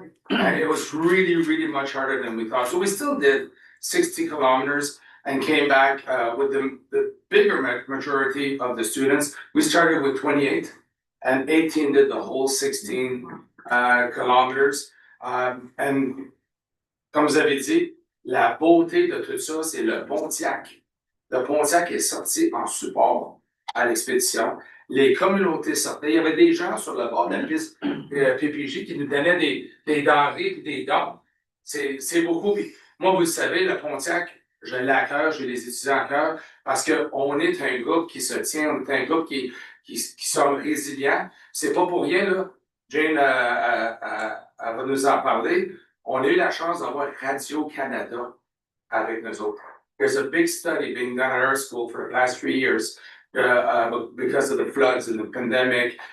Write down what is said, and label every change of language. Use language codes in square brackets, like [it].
[en] And it was really, really much harder than we thought. So we still did 60 kilometers and came back with the bigger majority of the students. We started with 28 and 18 did the whole 16 kilometers. And [fr] comme vous avez dit, la beauté de tout ça, c'est le Pontiac. Le Pontiac est sorti en support à l'expédition. Les communautés sortaient. Il y avait des gens sur le bord de la piste PPJ qui nous donnaient des denrées et des dons. C'est beaucoup. Puis moi, vous le savez, le Pontiac, je l'ai à cœur, j'ai les étudiants à cœur, parce qu'on est un groupe qui se tient, on est un groupe qui sont résilients. C'est pas pour rien, là. Jane elle va nous en parler. On a eu la chance d'avoir Radio-Canada avec nous autres. [en] There's a big study being done at our school for the past 3 years because of the floods and the pandemic.